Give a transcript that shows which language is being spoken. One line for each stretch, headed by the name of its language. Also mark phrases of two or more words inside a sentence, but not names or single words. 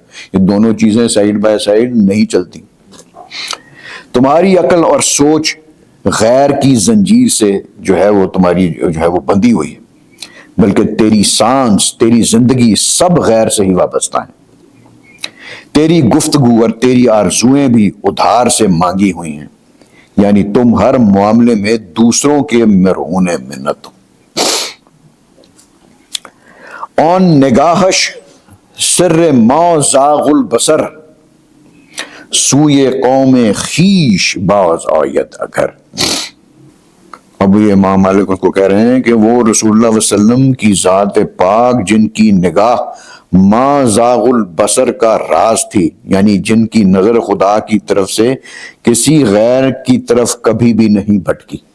Urdu: یہ دونوں چیزیں
English: side by side
Urdu: نہیں چلتی. تمہاری عقل اور سوچ غیر کی زنجیر سے جو ہے وہ تمہاری جو ہے وہ بندھی ہوئی ہے، بلکہ تیری سانس، تیری زندگی سب غیر سے ہی وابستہ ہیں. تیری گفتگو اور تیری آرزویں بھی ادھار سے مانگی ہوئی ہیں، یعنی تم ہر معاملے میں دوسروں کے مرہون منت ہو.
Persian: اون نگاہش سر
Arabic: ما زاغ البصر،
Persian: سوئے قوم خیش باز آید اگر.
Urdu: اب یہ امام مالک اس کو کہہ رہے ہیں کہ وہ رسول اللہ علیہ وسلم کی ذات پاک جن کی نگاہ
Arabic: ما زاغ البصر
Urdu: کا راز تھی، یعنی جن کی نظر خدا کی طرف سے کسی غیر کی طرف کبھی بھی نہیں بھٹکی.